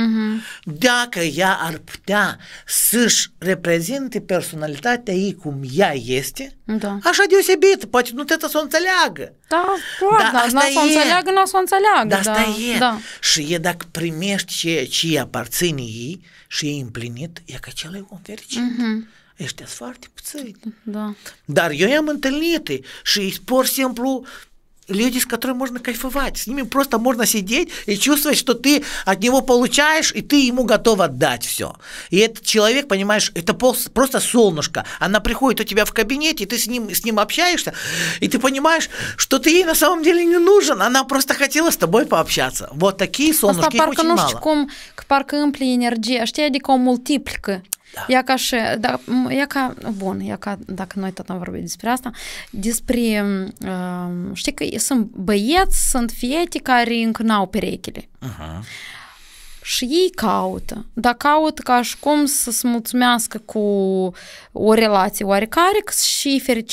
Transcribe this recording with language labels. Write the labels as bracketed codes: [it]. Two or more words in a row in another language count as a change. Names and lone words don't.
[ro] Dacă ea ar putea să-și reprezinte personalitatea ei cum ea este, așa deosebită, poate nu trebuie să o înțeleagă. Da, n-a să o înțeleagă, n-a să o înțeleagă. Dar asta e. Și e dacă primești ce îi aparține ei și e împlinit, e că acela e om fericit. Ăștia sunt foarte puțini. Dar eu i-am întâlnit și pur și simplu [ru] люди, с которыми можно кайфовать, с ними просто можно сидеть и чувствовать, что ты от него получаешь, и ты ему готов отдать все. И этот человек, понимаешь, это просто солнышко. Она приходит у тебя в кабинете, и ты с ним общаешься, и ты понимаешь, что ты ей на самом деле не нужен, она просто хотела с тобой пообщаться. Вот такие солнышки, их очень мало. [ro] Asta parcă nu știu cum, parcă împli energia, știi, adică o multiplică. E ca și, dacă noi tot am vorbit despre asta, despre, știi că sunt băieți, sunt fete care încă n-au perechile. Și ei caută, dar caută ca și cum să se mulțumească cu o relație oarecare și fericiți.